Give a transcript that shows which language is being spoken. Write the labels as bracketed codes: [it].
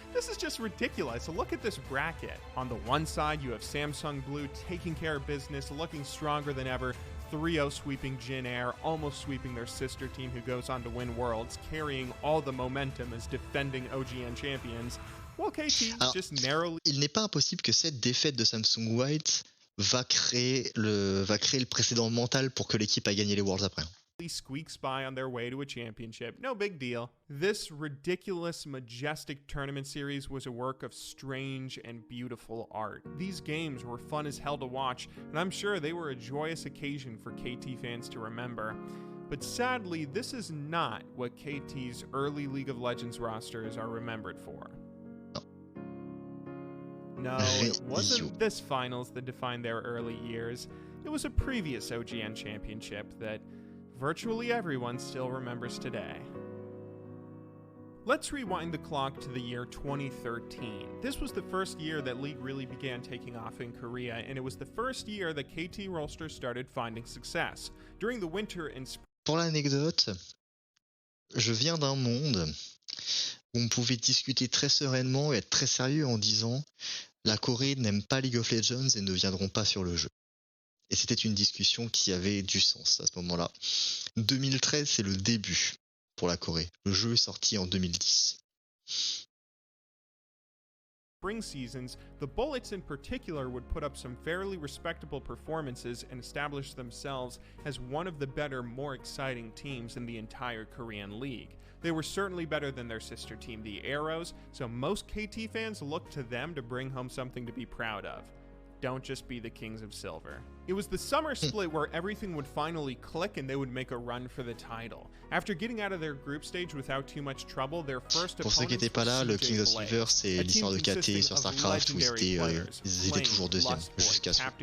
[en] This is just ridiculous. Look at this bracket. On the one side, you have Samsung Blue taking care of business, looking stronger than ever. 3-0 sweeping Jin Air, almost sweeping their sister team who goes on to win Worlds, carrying all the momentum as defending OGN champions. Well, KT just narrowly... [fr] Il n'est pas impossible que cette défaite de Samsung White va créer le précédent mental pour que l'équipe a gagné les Worlds après. [en] Squeaks by on their way to a championship. No big deal. This ridiculous, majestic tournament series was a work of strange and beautiful art. These games were fun as hell to watch, and I'm sure they were a joyous occasion for KT fans to remember. But sadly, this is not what KT's early League of Legends rosters are remembered for. No, it wasn't this finals that defined their early years. It was a previous OGN championship that virtually everyone still remembers today. Let's rewind the clock to the year 2013. This was the first year that League really began taking off in Korea, and it was the first year that KT Rolster started finding success. During the winter and spring... [fr] Pour l'anecdote, je viens d'un monde où on pouvait discuter très sereinement et être très sérieux en disant la Corée n'aime pas League of Legends et ne viendront pas sur le jeu. Et c'était une discussion qui avait du sens à ce moment-là. 2013, c'est le début pour la Corée. Le jeu est sorti en 2010. [en] Spring seasons, the Bullets in particular would put up some fairly respectable performances and establish themselves as one of the better, more exciting teams in the entire Korean League. They were certainly better than their sister team, the Arrows, so most KT fans looked to them to bring home something to be proud of. Don't just be the Kings of Silver. It was the summer split where everything would finally click and they would make a run for the title. After getting out of their group stage without too much trouble, their first [fr] Pour ceux qui n'étaient pas là, le Kings of Silver, c'est l'histoire de KT sur StarCraft où ils étaient toujours deuxième jusqu'à ce...